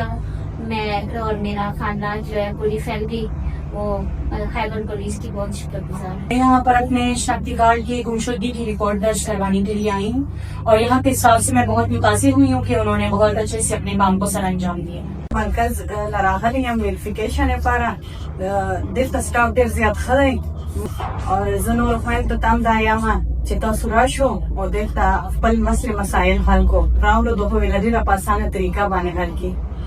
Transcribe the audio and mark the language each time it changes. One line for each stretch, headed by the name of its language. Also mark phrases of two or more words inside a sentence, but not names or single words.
Urdu: میں اور میرا خاندان جو ہے پوری فیملی وہ خیبر پولیس کی بہت شکرگزار ہے. میں یہاں پر اپنے شناختی کارڈ کی گمشدگی کی ریکارڈ درج کروانے کے لیے آئی ہوں اور یہاں کے سٹاف سے میں بہت متاثر ہوئی ہوں کہ انہوں نے بہت اچھے سے اپنے کام کو سر انجام دیا.
Pashto: مركز لراغلیم ویریفیکیشن لپاره دلته سټاف ډېر زیات ښه دی او زه نورو خویندو ته هم دا یم چې تاسو راشو او دلته خپل مسایل حل کو راوړو د په ډېره په اسانه طریقه باندې حل کړي.